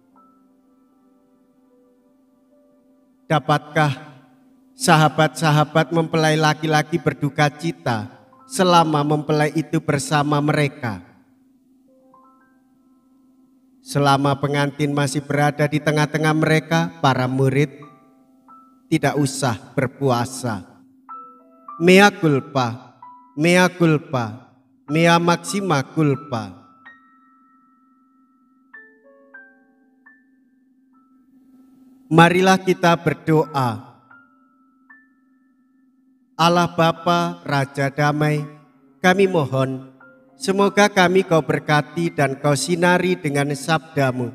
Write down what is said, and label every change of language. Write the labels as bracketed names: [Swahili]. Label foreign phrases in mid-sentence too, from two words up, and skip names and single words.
[Indonesian] Dapatkah sahabat-sahabat mempelai laki-laki berduka cita selama mempelai itu bersama mereka? Selama pengantin masih berada di tengah-tengah mereka, para murid tidak usah berpuasa. [Latin] Mea culpa, mea culpa, mea maxima culpa. [Indonesian] Marilah kita berdoa. Allah Bapa, Raja Damai, kami mohon, semoga kami Kau berkati dan Kau sinari dengan sabda-Mu.